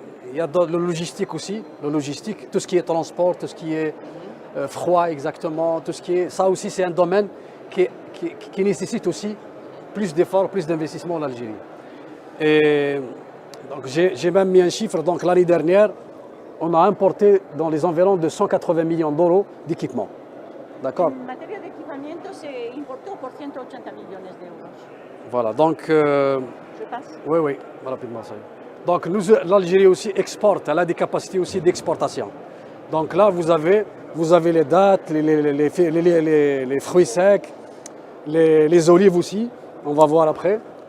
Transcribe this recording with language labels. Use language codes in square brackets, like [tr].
[fr] Il y a le logistique aussi, le logistique, tout ce qui est transport, tout ce qui est froid exactement, tout ce qui est... Ça aussi c'est un domaine qui nécessite aussi plus d'efforts, plus d'investissement en Algérie. Et donc j'ai même mis un chiffre, donc l'année dernière, on a importé dans les environs de 180 millions d'euros d'équipements. D'accord? [es] En materia de equipamiento se importó por 180 millones de euros. [fr] Voilà, donc... Je passe. Oui, rapidement ça. Donc l'Algérie aussi exporte, elle a des capacités aussi d'exportation. Donc là, vous avez les dattes, les fruits secs, les olives aussi, on va voir après.